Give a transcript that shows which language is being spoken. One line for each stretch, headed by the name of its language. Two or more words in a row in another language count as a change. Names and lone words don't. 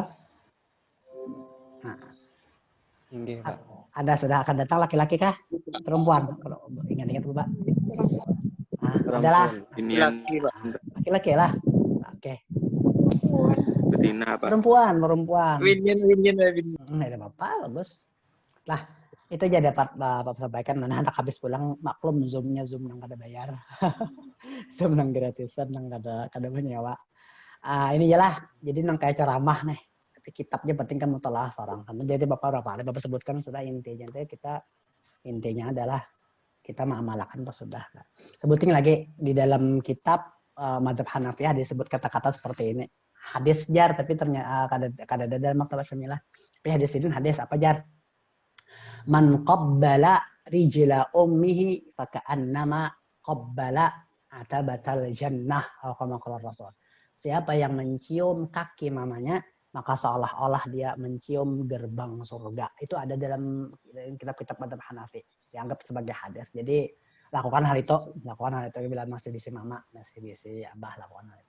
Indonesian: Nah. Inggih, Pak. Ada sudah akan datang laki-laki kah? Perempuan? Kalau ingat-ingat Pak. Adalah laki-laki lah. Oke. Betina, Pak. Perempuan. Win. Ada Bapak, bagus. Lah, itu aja dapat Bapak sampaikan. Mana anak habis pulang, maklum Zoom
Banjar: nang kada
Indonesian: bayar. Zoom nang gratisan,
Banjar: nang kada
Indonesian: menyewa. Ini jelah. Jadi nang kayak ceramah nih. Kitabnya penting kan mutalaah seorang. Jadi Bapak sebutkan sudah intinya adalah kita mengamalkan sudah. Sebutin lagi di dalam kitab Madzhab Hanafiyah disebut kata-kata seperti ini. Hadis jar, tapi ternyata kada ada dalam maktabat Syamilah. Tapi hadis ini hadis apa jar?
Arabic: من قبل رجل أمه فكأنما قبل عتبة الجنة. كما قال رسول.
Indonesian: Siapa yang mencium kaki mamanya, maka seolah-olah dia mencium gerbang surga. Itu ada dalam kitab-kitab Madzhab Hanafi, dianggap sebagai hadis. Jadi lakukan hal itu bila masih di si mama, masih di si abah, lakukan hal itu.